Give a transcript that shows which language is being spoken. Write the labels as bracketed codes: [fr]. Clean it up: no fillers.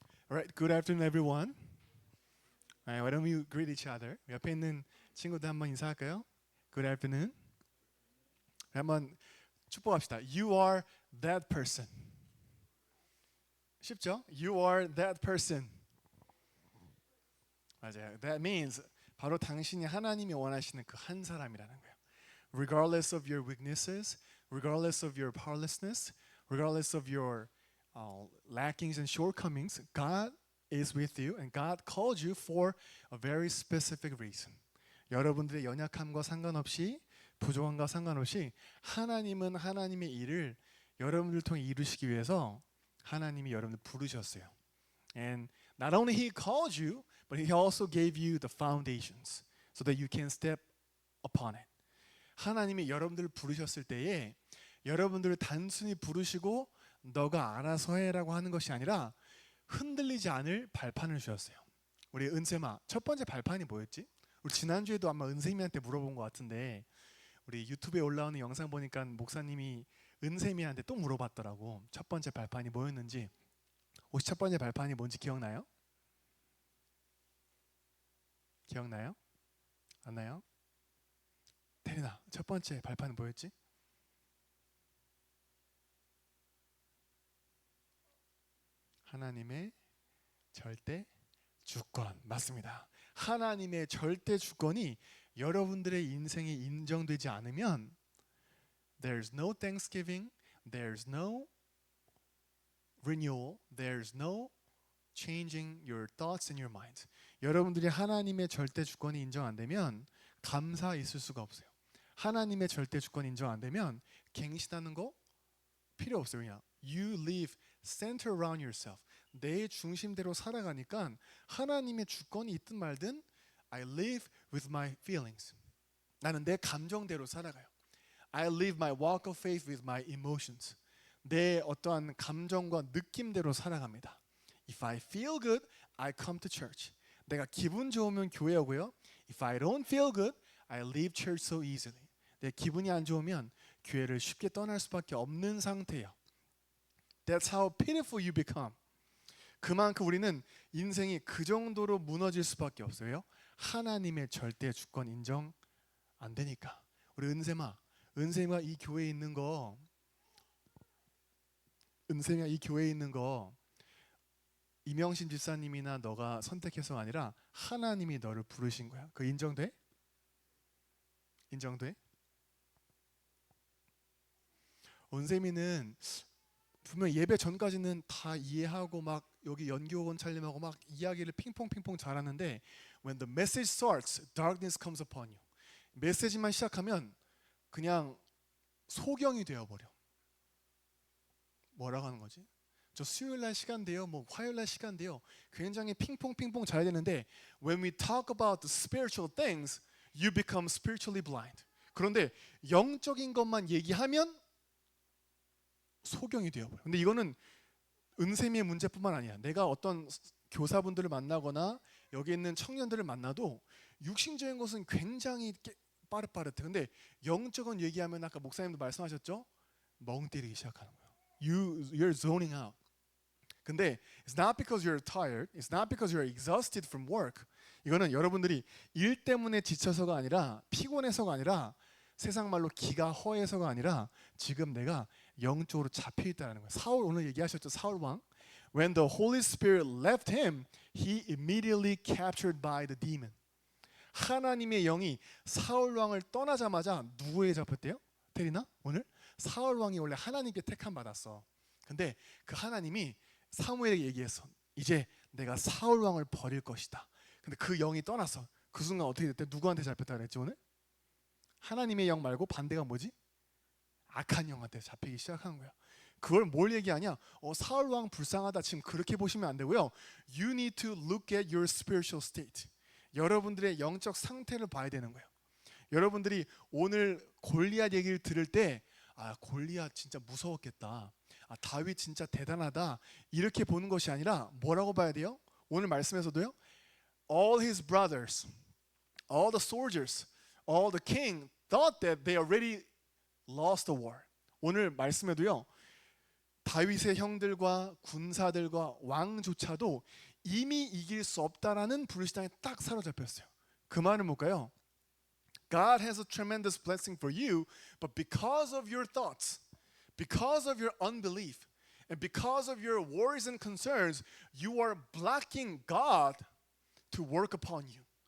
[en] All right, good afternoon, everyone. Why don't we greet each other? [ko] 옆에 있는 친구들 한번 인사할까요? [en] Good afternoon. [ko] 한번 축복합시다. [en] You are that person. [ko] 쉽죠? [en] You are that person. [ko] 맞아요. [en] That means [ko] 바로 당신이 하나님이 원하시는 그 한 사람이라는 거예요. [en] Regardless of your weaknesses, regardless of your powerlessness, regardless of your lackings and shortcomings, God is with you and God called you for a very specific reason. [ko] 여러분들의 연약함과 상관없이 부족함과 상관없이 하나님은 하나님의 일을 여러분들 통해 이루시기 위해서 하나님이 여러분들 부르셨어요. [en] And not only He called you, but He also gave you the foundations so that you can step upon it. [ko] 하나님이 여러분들을 부르셨을 때에 여러분들을 단순히 부르시고 너가 알아서 해라고 하는 것이 아니라 흔들리지 않을 발판을 주셨어요. 우리 은쌤아, 첫 번째 발판이 뭐였지? 우리 지난주에도 아마 은쌤이한테 물어본 것 같은데 우리 유튜브에 올라오는 영상 보니까 목사님이 은쌤이한테 또 물어봤더라고. 첫 번째 발판이 뭐였는지. 혹시 첫 번째 발판이 뭔지 기억나요? 기억나요? 안 나요? 태린아, 첫 번째 발판은 뭐였지? 하나님의 절대 주권. 맞습니다. 하나님의 절대 주권이 여러분들의 인생에 인정되지 않으면 [en] there's no thanksgiving, there's no renewal, there's no changing your thoughts and your minds. [ko] 여러분들이 하나님의 절대 주권이 인정 안 되면 감사 있을 수가 없어요. 하나님의 절대 주권 인정 안 되면 갱신하는 거 필요 없어요. 그냥 [en] you live center around yourself. [ko] 내 중심대로 살아가니까 하나님의 주권이 있든 말든 [en] I live with my feelings. [ko] 나는 내 감정대로 살아가요. [en] I live my walk of faith with my emotions. [ko] 내 어떠한 감정과 느낌대로 살아갑니다. [en] If I feel good, I come to church. [ko] 내가 기분 좋으면 교회 오고요. [en] If I don't feel good, I leave church so easily. [ko] 내 기분이 안 좋으면 교회를 쉽게 떠날 수밖에 없는 상태예요. [en] That's how pitiful you become. [ko] 그만큼 우리는 인생이 그 정도로 무너질 수밖에 없어요. 하나님의 절대 주권 인정 안 되니까. 우리 은샘아 이 교회에 있는 거, 은샘이가 이 교회에 있는 거 이명신 집사님이나 너가 선택해서가 아니라 하나님이 너를 부르신 거야. 그 인정돼? 인정돼? 은샘이는 분명 예배 전까지는 다 이해하고 막 여기 연기호건 찰림하고 막 이야기를 핑퐁핑퐁 잘하는데 [en] when the message starts, darkness comes upon you. [ko] 메시지만 시작하면 그냥 소경이 되어버려. 뭐라고 하는 거지? 저 수요일날 시간 돼요, 뭐 화요일날 시간 돼요. 굉장히 핑퐁핑퐁 잘 되는데 [en] when we talk about the spiritual things, you become spiritually blind. [ko] 그런데 영적인 것만 얘기하면 소경이 되어버려. 근데 이거는 은샘이의 문제뿐만 아니야. 내가 어떤 교사분들을 만나거나 여기 있는 청년들을 만나도 육신적인 것은 굉장히 빠릇빠릇해. 근데 영적인 얘기하면 아까 목사님도 말씀하셨죠? 멍 때리기 시작하는 거예요. [en] You're zoning out. [ko] 근데 [en] it's not because you're tired, it's not because you're exhausted from work. [ko] 이거는 여러분들이 일 때문에 지쳐서가 아니라 피곤해서가 아니라 세상 말로 기가 허해서가 아니라 지금 내가 영적으로 잡혀 있다는 거예요. 사울 오늘 얘기하셨죠? 사울 왕. [en] When the Holy Spirit left him, he immediately captured by the demon. [ko] 하나님의 영이 사울 왕을 떠나자마자 누구에게 잡혔대요? 테리나? 오늘? 사울 왕이 원래 하나님께 택함 받았어. 근데 그 하나님이 사무엘에게 얘기했어. 이제 내가 사울 왕을 버릴 것이다. 근데 그 영이 떠났어. 그 순간 어떻게 됐대? 누구한테 잡혔다 그랬지 오늘? 하나님의 영 말고 반대가 뭐지? 악한 영한테 잡히기 시작한 거야. 그걸 뭘 얘기하냐? 사울 왕 불쌍하다. 지금 그렇게 보시면 안 되고요. [en] You need to look at your spiritual state. [ko] 여러분들의 영적 상태를 봐야 되는 거예요. 여러분들이 오늘 골리앗 얘기를 들을 때 골리앗 진짜 무서웠겠다. 다윗 진짜 대단하다. 이렇게 보는 것이 아니라 뭐라고 봐야 돼요? 오늘 말씀에서도요. [en] All his brothers, all the soldiers, all the king thought that they already lost the war. [ko] 오늘 말씀에도요. 다윗의 형들과 군사들과 왕조차도 이미 이길 수 없다라는 불신앙에 딱 사로잡혔어요. 그 말은 뭘까요? [en] God has a tremendous blessing for you, but because of your thoughts, because of your unbelief, and because of your worries and concerns, you are blocking God to work upon you.